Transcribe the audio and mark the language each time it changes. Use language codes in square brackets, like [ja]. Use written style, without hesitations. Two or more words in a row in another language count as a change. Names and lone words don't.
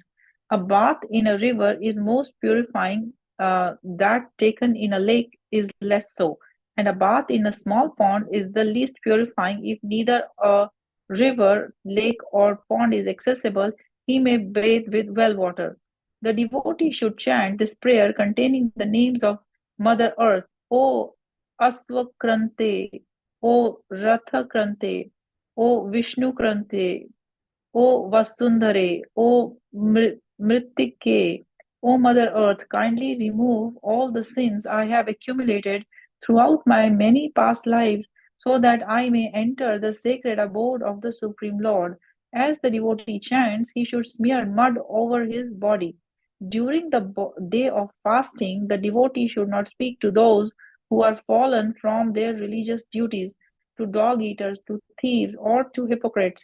[en] A bath in a river is most purifying, that taken in a lake is less so, and a bath in a small pond is the least purifying. If neither a river, lake, or pond is accessible, he may bathe with well water. The devotee should chant this prayer containing the names of Mother Earth, O Asvakrante, O Rathakrante, O Vishnukrante, O Vasundhare, O Mritike, O Mother Earth, kindly remove all the sins I have accumulated throughout my many past lives, so that I may enter the sacred abode of the Supreme Lord. As the devotee chants, he should smear mud over his body. During the day of fasting, the devotee should not speak to those who are fallen from their religious duties, to dog eaters, to thieves, or to hypocrites.